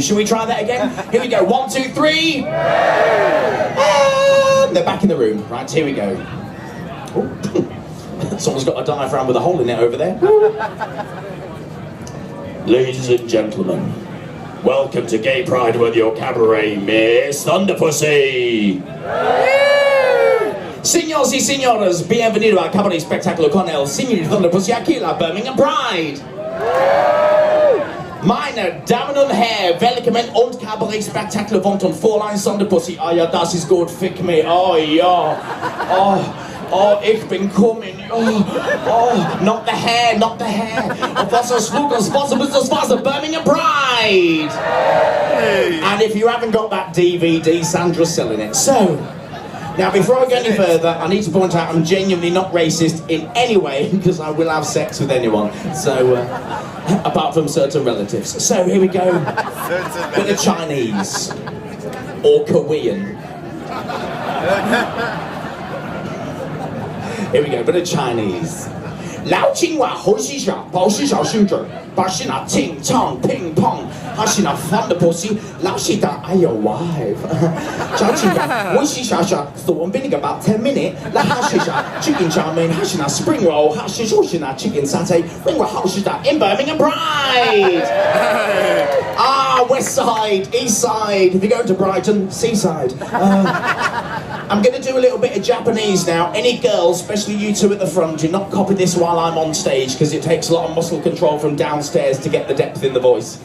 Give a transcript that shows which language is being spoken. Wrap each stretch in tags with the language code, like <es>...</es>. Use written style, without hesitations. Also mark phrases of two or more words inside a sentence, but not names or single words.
<en>Shall we try that again? Here we go, 1, 2, 3. And they're back in the room. Right, here we go. Ooh. Someone's got a diaphragm with a hole in it over there. Ladies and gentlemen, welcome to Gay Pride with your cabaret, Miss Thunderpussy.</en> <es>Signors y señoras, bienvenido al cabaret espectáculo con el señor Thunderpussy aquí la Birmingham Pride.</es> <de>Meine Damen und Herren, willkommen und Kabarett-Spektakel von Fräulein Thunderpussy. Oh ja, das ist gut, fick me. Oh ja. Oh, ich bin coming.</de> <en>Oh, not the hair, not the hair. Oh,</en> <de>was das</de> <en>was a Birmingham Pride. Hey. And if you haven't got that DVD, Sandra's selling it. So, now before I go any further, I need to point out I'm genuinely not racist in any way, because I will have sex with anyone. So, apart from certain relatives. So here we go. Bit of Chinese. Or Korean. Here we go, bit of Chinese. Lao Qinghua Hou Xi Xia Bao Xi Xiao Xing Zhe Ba Xi Na Ting Chang Ping Pong Ha Xi Na Thunderpussy Lao Xi Da I your wife Zhao Qinghua Wu Xi Xia Xia Thorn Vinegar about 10 minutes La Ha Xi Xia Chicken Chow Mein Ha Xi Na Spring Roll Ha Xi Shu Xi Na Chicken Satay Ring Wa Hou Xi Da in Birmingham Pride. West Side, East Side, if you go to Brighton, Seaside. I'm going to do a little bit of Japanese now. Any girls, especially you two at the front, do not copy this while I'm on stage, because it takes a lot of muscle control from downstairs to get the depth in the voice.</en>